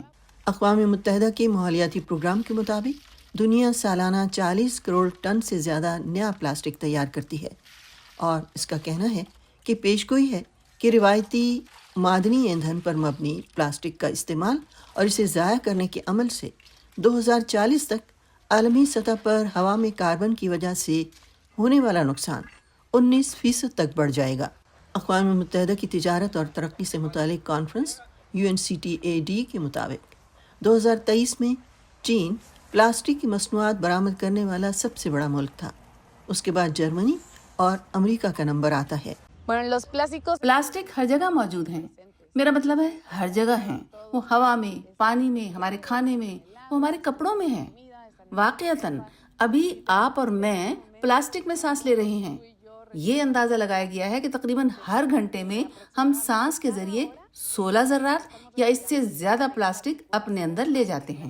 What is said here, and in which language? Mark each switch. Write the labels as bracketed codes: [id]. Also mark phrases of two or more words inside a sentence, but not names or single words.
[ur] اقوام متحدہ کے ماحولیاتی پروگرام کے مطابق دنیا سالانہ 40 کروڑ ٹن سے زیادہ نیا پلاسٹک تیار کرتی ہے، اور اس کا کہنا ہے کہ پیشگوئی ہے کہ روایتی معدنی ایندھن پر مبنی پلاسٹک کا استعمال اور اسے ضائع کرنے کے عمل سے 2040 تک عالمی سطح پر ہوا میں کاربن کی وجہ سے ہونے والا نقصان 19% تک بڑھ جائے گا۔ اقوام متحدہ کی تجارت اور ترقی سے متعلق کانفرنس UNCTAD کے مطابق 2023 میں چین پلاسٹک کی مصنوعات برآمد کرنے والا سب سے بڑا ملک تھا۔ اس کے بعد جرمنی اور امریکہ کا نمبر آتا ہے۔ [es] Bueno, los plásticos. [ur] پلاسٹک ہر جگہ موجود ہیں، میرا مطلب ہے ہر جگہ ہیں، وہ ہوا میں، پانی میں، ہمارے کھانے میں، وہ ہمارے کپڑوں میں ہیں۔ واقعتاً ابھی آپ اور میں پلاسٹک میں سانس لے رہے ہیں۔ یہ اندازہ لگایا گیا ہے کہ تقریباً ہر گھنٹے میں ہم سانس کے ذریعے 16 ذرات یا اس سے زیادہ پلاسٹک اپنے اندر لے جاتے ہیں۔